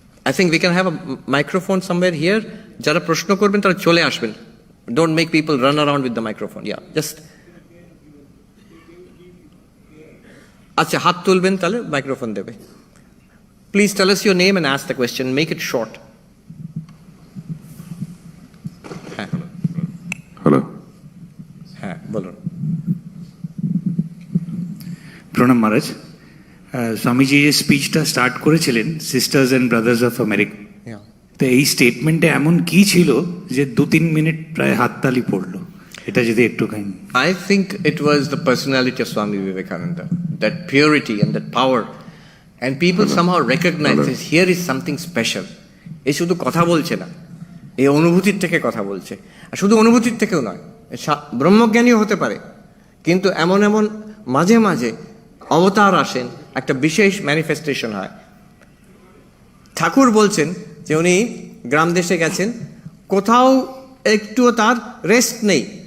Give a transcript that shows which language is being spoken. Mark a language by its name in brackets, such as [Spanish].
[English] I think we can have a microphone somewhere here. [Bangla] যারা প্রশ্ন করবেন তারা চলে আসবেন। [English] Don't make people run around with the microphone. Yeah, just. [Bangla] আচ্ছা, হাত তুলবেন তাহলে মাইক্রোফোন দেবে। [English] Please tell us your name and ask the question. Make it short. [Bangla] হ্যাঁ, হ্যালো, হ্যাঁ বলুন। প্রণাম মহারাজ। স্বামীজি যে স্পিচটা স্টার্ট করেছিলেন [English] sisters and brothers of America, [Bangla] তো এই স্টেটমেন্টে এমন কি ছিল যে 2-3 মিনিট প্রায় হাততালি পড়লো? এটা যদি একটুখানি। [English] I think it was the personality of Swami Vivekananda, that purity and that power, and people somehow recognize that here is something special. [Bangla] এই শুধু কথা বলছে না, এই অনুভূতির থেকে কথা বলছে। আর শুধু অনুভূতির থেকেও নয়, ব্রহ্মজ্ঞানীও হতে পারে, কিন্তু এমন এমন মাঝে মাঝে অবতার আসেন, একটা বিশেষ ম্যানিফেস্টেশন হয়। ঠাকুর বলছেন যে উনি গ্রাম দেশে গেছেন, কোথাও একটুও তার রেস্ট নেই।